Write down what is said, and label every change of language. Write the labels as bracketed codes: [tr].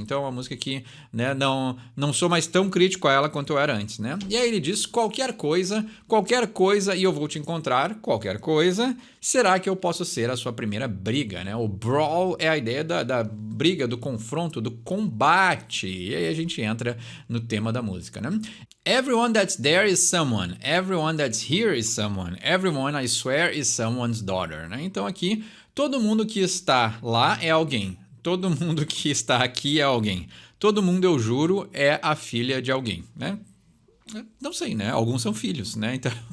[pt] Então é uma música que, né, não sou mais tão crítico a ela quanto eu era antes, né? E aí ele diz: qualquer coisa e eu vou te encontrar, qualquer coisa, será que eu posso ser a sua primeira briga, né? O brawl é a ideia da briga, do confronto, do combate. E aí a gente entra no tema da música, né? [en] Everyone that's there is someone. Everyone that's here is someone. Everyone, I swear, is someone's daughter, né? [pt] Então aqui, todo mundo que está lá é alguém. Todo mundo que está aqui é alguém. Todo mundo, eu juro, é a filha de alguém, né? Não sei, né? Alguns são filhos, né? Então